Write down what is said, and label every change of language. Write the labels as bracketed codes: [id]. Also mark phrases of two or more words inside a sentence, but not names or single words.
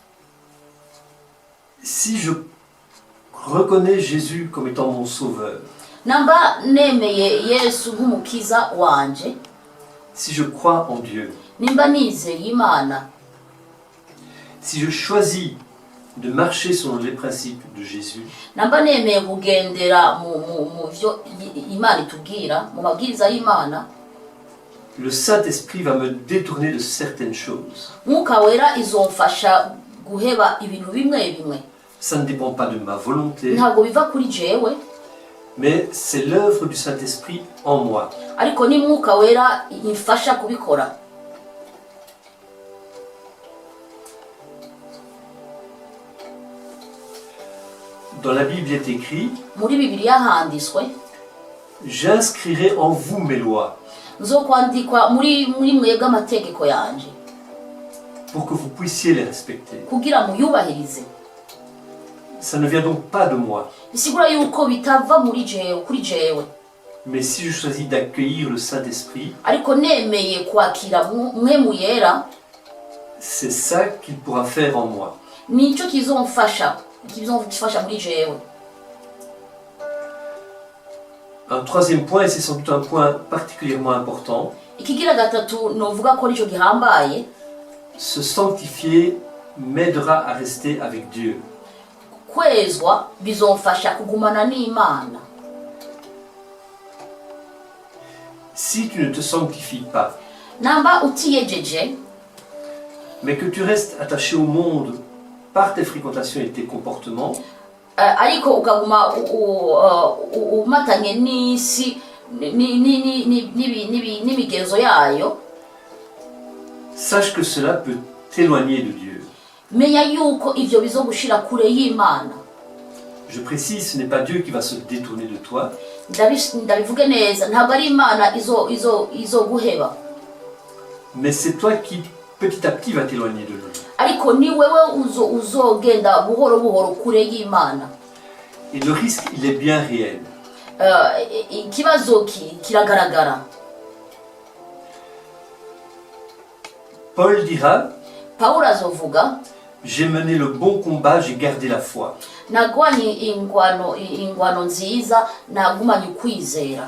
[fr] si je reconnais Jésus comme étant mon sauveur, [rn] namba nemeye Yesu nk'umukiza wanje, [fr] si je crois en Dieu, [rn] nimba nizeye Imana, [fr] si je choisis de marcher selon les principes de Jésus, [rn] namba nemeye kugendera mu byo Imana itubwira, mu mabwiriza y'Imana, [fr] le Saint-Esprit va me détourner de certaines choses. [rn] Mwuka Wera izomfasha guheba ibintu bimwe bimwe. [fr] Ça ne dépend pas de ma volonté, [rn] Ntabwo biva kuri jewe, [fr] mais c'est l'œuvre du Saint-Esprit en moi. [rn] ariko ni Mwuka Wera imfasha kubikora. [fr] Dans la Bible est écrit, [rn] Muri Bibiliya handitswe, [fr] j'inscrirai en vous mes lois, [rn] nzokwandikwa muri mwebwe amategeko yanje, [fr] pour que vous puissiez les respecter. [rn] kugira muyubahirize. [fr] Ça ne vient donc pas de moi, [rn] Bisigura yuko bitava muri jewe, kuri jewe, [fr] mais si je choisis d'accueillir le Saint-Esprit, [rn] ariko nemeye kwakira Mwemu Yera, [fr] c'est ça qu'il pourra faire en moi. [rn] nico kizomfasha muri jewe. [fr] Un troisième point, et c'est sans doute un point particulièrement important, [rn] Ikigira gatatu novuga ko arico gihambaye, [fr] se sanctifier m'aidera à rester avec Dieu. [rn] kwezwa bizomfasha kugumana n'Imana. [fr] Si tu ne te sanctifies pas, [rn] Namba utiyejeje, [fr] mais que tu restes attaché au monde par tes fréquentations et tes comportements, [rn] ariko ukaguma umatanye n'isi n'imigenzo yayo, [fr] sache que cela peut t'éloigner de Dieu. [rn] menya yuko ivyo bizogushira kure y'Imana. [fr] Je précise, ce n'est pas Dieu qui va se détourner de toi, [rn] Ndabivuge neza, ntabwo ari Imana izoguheba, [fr] mais c'est toi qui petit à petit va t'éloigner de lui. [rn] ariko ni wewe uzogenda buhoro buhoro kure y'Imana. [fr] Et le risque, il est bien réel. [rn] Ikibazo kiragaragara. [fr] Paul dira, [rn] Pawulo azovuga, [fr] j'ai mené le bon combat, j'ai gardé la foi. [rn] nagwanye ingwano nziza, nagumanye ukwizera.